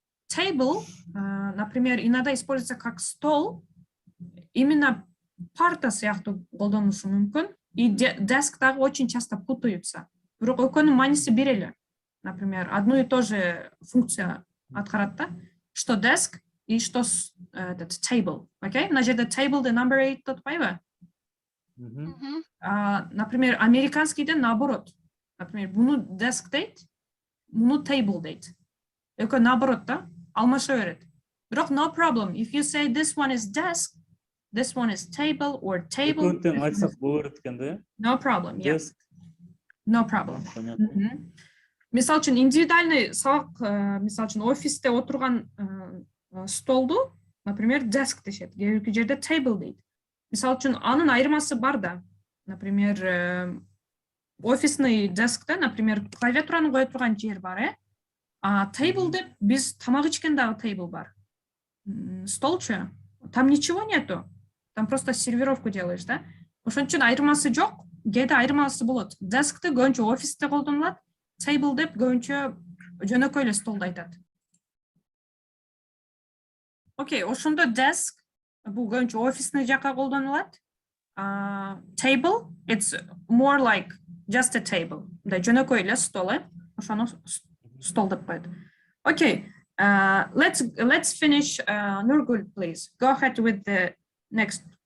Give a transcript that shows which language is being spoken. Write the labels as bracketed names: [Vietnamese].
[Russian] Table, например, иногда используется как стол, именно [Kyrgyz] парта сыяктуу колдонушу мүмкүн. И desk дагы [Russian] очень часто путаются. [Kyrgyz] Бирок экөөнүн мааниси бир эле. [Russian] Например, одну и ту же функцию [Kyrgyz] аткарат да, [Russian] что desk и что этот table. [English] Okay? [Kyrgyz] Мына жерде table'ды number 8 деп атпайбы? Например, американскийде наоборот. Например, буну desk дейт, буну table дейт. Экөө наоборот да, алмаша берет. Бирок [English] no problem. If you say this one is desk, this one is table or table. [Kyrgyz] Экөөнтен айтсак боло берет экен да? [English] No problem. Yeah. Desk. No problem. [Kyrgyz] Мисал үчүн индивидуальный сабак, мисал үчүн офисте отурган столду, например, desk дешет. Кээ бир жерде table дейт. Мисал үчүн анын айырмасы бар да. Например, офисный дескте, например, клавиатураны кое турган жер бар, а table деп биз тамак ичкен дагы table бар. [Russian] Столчу, там ничего нету. Там просто сервировку делаешь, да? [Kyrgyz] Ошон үчүн айырмасы жок. Кээде айырмасы болот. Дескти көбүнчө офисте колдонулат. Table деп көбүнчө жөнөкөй эле столду айтат. Окей, ошондо desk бул көбүнчө офисный жакка колдонулат. [English] Table, it's more like just a table. [Kyrgyz] Да, жөнөкөй эле стол, ошону стол деп коет. [English] Okay, let's finish. Nurgul, please go ahead with the next.